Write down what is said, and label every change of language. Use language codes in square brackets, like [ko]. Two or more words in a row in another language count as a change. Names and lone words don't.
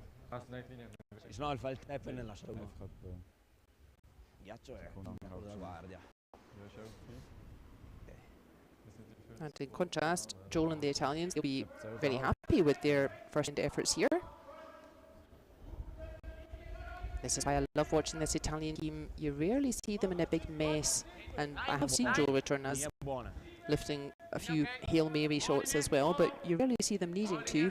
[it] No, il fa il tap e ne lascia uno. [de] Einfach etwa [it] Ghiaccio è [de] Sekunden [it] quello della guardia. [en] And in contrast, Joel and the Italians will be very happy with their first end efforts here. This is why I love watching this Italian team. You rarely see them in a big mess. And I have seen Joel Retornaz lifting a few Hail Mary shots as well, but you rarely see them needing to.